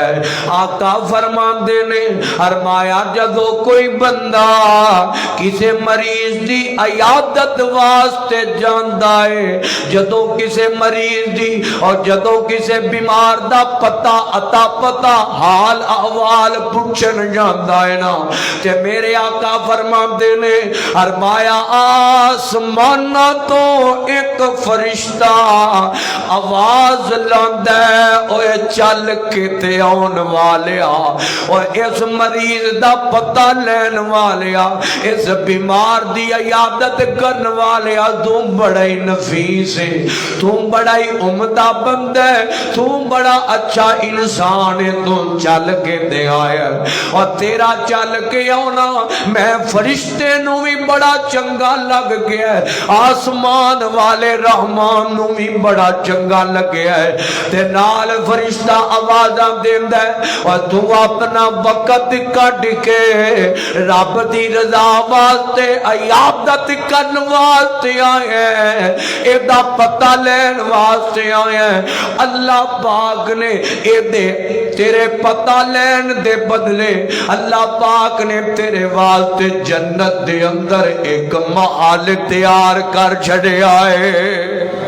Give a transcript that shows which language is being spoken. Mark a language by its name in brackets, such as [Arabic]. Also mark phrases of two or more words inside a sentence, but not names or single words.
[Punjabi] ہے آقا فرماندے نے فرمایا جدو کوئی بندہ کسی مریض دی عیادت واسطے جاندا ہے جدو کسی مریض دی اور جدو کسی بیمار دا پتا عطا پتا حال احوال پوچھن جاندا ہے نا تے میرے آقا فرماندے نے فرمایا آسمان تو ایک فرشتہ آواز لاندا ہے اوے چل کے تے آن والیا اور اس مریض دا پتہ لین والیا اس بیمار دی عیادت کرن والیا تو بڑا ہی نفیس ہے تو بڑا ہی عمدہ بندہ ہے تو بڑا اچھا انسان ہے تو چل کے دے آیا اور تیرا چل کے آنا میں فرشتے نو بھی بڑا چنگا لگ گیا ہے آسمان والے رحمان نو بھی بڑا چنگا لگ گیا ہے تے نال فرشتہ آوازاں دیندا ہے اور تو اپنا وقت کٹ کے رب دی رضا واسطے عیادت کرن واسطے آئے ہیں اے دا پتہ لین واسطے آئے ہیں اللہ پاک نے اے دے تیرے پتہ لین دے بدلے اللہ پاک نے تیرے واسطے جنت دے اندر ایک محل تیار کر چھڑیا ہے